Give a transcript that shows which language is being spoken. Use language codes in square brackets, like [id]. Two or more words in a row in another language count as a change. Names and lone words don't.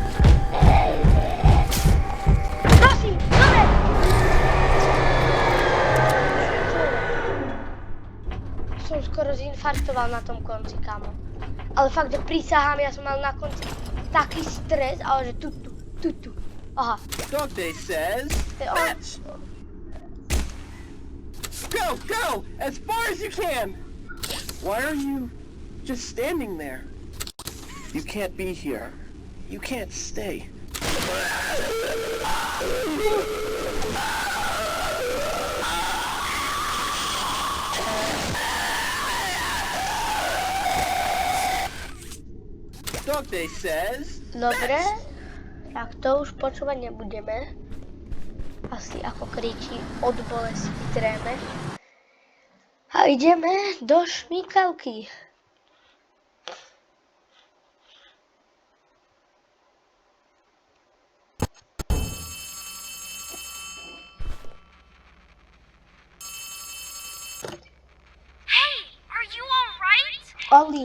[sk] Prosím, dobre! Som skoro zinfarktoval na tom konci, kámo. Ale fakt, že prísahám, ja som mal na konci taký stres, ale že tutu. Aha. [en] Dog Day says, [sk] To je on. [en] fetch! Go! As far as you can! Why are you just standing there? You can't be here. You can't stay. Dog Day says, [sk] Dobre, tak to už počúvať nebudeme. Asi ako kričí od bolesti tréme. A ideme do šmíkalky. [en] Hey, are you alright? Oli,